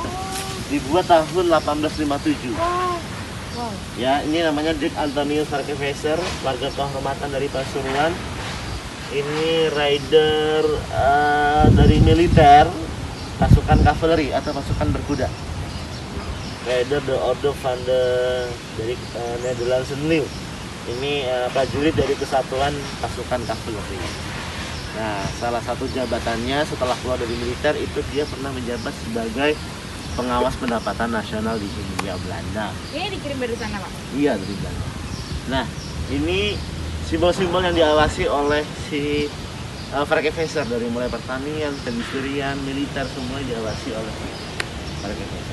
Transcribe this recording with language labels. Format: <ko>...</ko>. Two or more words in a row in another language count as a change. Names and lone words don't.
<id>Dibuat tahun 1857. wow. Wow. Ya, ini namanya Dirk Antonius Varkefeser, warga kehormatan dari Pasuruan. Ini rider dari militer, pasukan kavaleri atau pasukan berkuda. Rider de Orde van de dari Nederlandse Leeuw. Ini prajurit dari kesatuan pasukan kavaleri. Nah, salah satu jabatannya setelah keluar dari militer itu dia pernah menjabat sebagai pengawas pendapatan nasional di Hindia Belanda. Ini dikirim dari sana, Pak. Iya, dari Belanda. Nah, ini simbol-simbol yang diawasi oleh si Varkefeser dari mulai pertanian, perindustrian, militer semua diawasi oleh Varkefeser.</id>